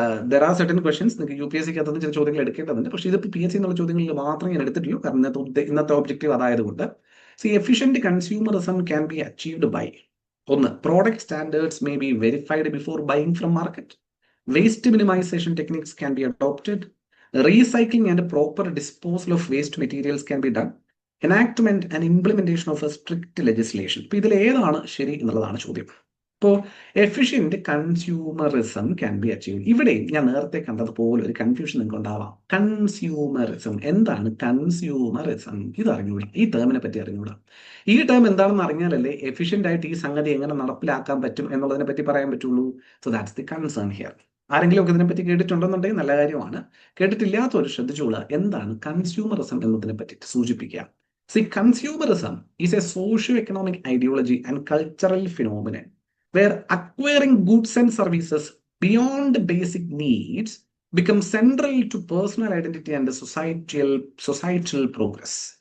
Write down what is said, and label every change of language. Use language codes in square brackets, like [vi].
[en] there are certain questions [ml] നിങ്ങൾക്ക് UPSCക്ക് അകത്ത് ചില ചോദ്യങ്ങൾ എടുക്കേണ്ടതുണ്ട്. പക്ഷേ ഇത് PSC എന്നുള്ള ചോദ്യങ്ങളിൽ മാത്രമേ ഞാൻ എടുത്തിട്ടുള്ളൂ, കാരണം ഇന്നത്തെ objective അതായതുകൊണ്ട്. [en] Efficient consumerism can be achieved by: 1. Product standards may be verified before buying from market. Waste minimisation techniques can be adopted. Recycling and proper disposal of waste materials can be done. Enactment and implementation of a strict legislation. [ml] ഇപ്പൊ ഇതിൽ ഏതാണ് ശരി എന്നുള്ളതാണ് ചോദ്യം. [en] അപ്പോൾ efficient consumerism can be achieve. [ml] ഇവിടെ ഞാൻ നേരത്തെ കണ്ടതുപോലെ ഒരു കൺഫ്യൂഷൻ നിങ്ങൾക്ക് ഉണ്ടാവാം. കൺസ്യൂമറിസം എന്താണ്? കൺസ്യൂമറിസം ഇത് അറിഞ്ഞൂടാ, ഈ ടേമിനെ പറ്റി അറിഞ്ഞൂടാ. ഈ ടേം എന്താണെന്ന് അറിഞ്ഞാലല്ലേ എഫിഷ്യന്റ് ആയിട്ട് ഈ സംഗതി എങ്ങനെ നടപ്പിലാക്കാൻ പറ്റും എന്നുള്ളതിനെ പറ്റി പറയാൻ പറ്റുള്ളൂ. [en] So that's the concern here. [ml] ആരെങ്കിലും ഒക്കെ ഇതിനെപ്പറ്റി കേട്ടിട്ടുണ്ടെന്നുണ്ടെങ്കിൽ നല്ല കാര്യമാണ്. കേട്ടിട്ടില്ലാത്തവർ ശ്രദ്ധിച്ചോളുക, എന്താണ് കൺസ്യൂമറിസം എന്നതിനെ പറ്റി സൂചിപ്പിക്കുക. [en] See, consumerism is a socio-economic ideology and cultural phenomenon where acquiring goods and services beyond basic needs become central to personal identity and societal progress.